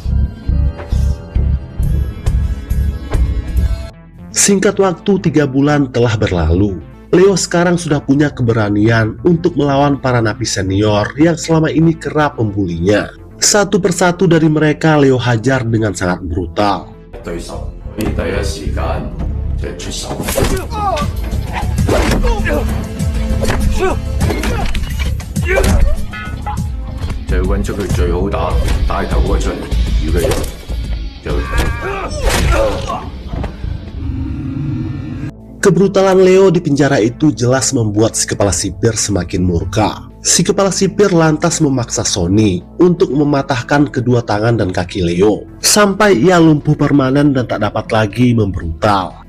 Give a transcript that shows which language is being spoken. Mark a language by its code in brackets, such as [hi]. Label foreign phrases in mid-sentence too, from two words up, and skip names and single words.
[id] Singkat waktu 3 bulan telah berlalu. Leo sekarang sudah punya keberanian untuk melawan para napi senior yang selama ini kerap membulinya. Satu persatu dari mereka Leo hajar dengan sangat brutal. [yue] 對手必第一時間就出手。就要揾出佢最好打帶頭嗰個出嚟，如果有就。 [id] Kebrutalan Leo di penjara itu jelas membuat si kepala sipir semakin murka. Si kepala sipir lantas memaksa Sonny untuk mematahkan kedua tangan dan kaki Leo, sampai ia lumpuh permanen dan tak dapat lagi membrutal.